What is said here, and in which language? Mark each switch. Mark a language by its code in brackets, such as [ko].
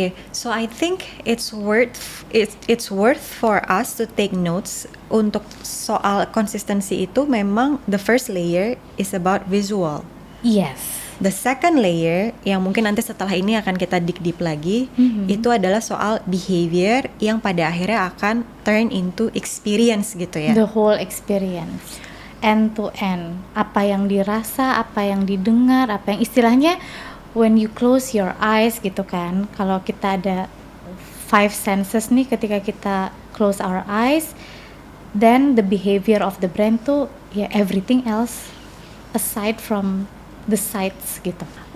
[en] So I think it's worth for us to take notes [id] untuk soal konsistensi itu. [en] Memang the first layer is about visual. Yes. The second layer [id] yang mungkin nanti setelah ini akan kita [en] dig deep [id] lagi, itu adalah soal behavior yang pada akhirnya akan [en] turn into experience [id] gitu ya. [en] The whole experience, end to end. [id] Apa yang dirasa, apa yang didengar, apa yang istilahnya [en] when you close your eyes [id] gitu kan. Kalau kita ada [en] 5 senses [id] nih, ketika kita [en] close our eyes, then the behavior of the brand tuh ya everything else aside from the sights gitu.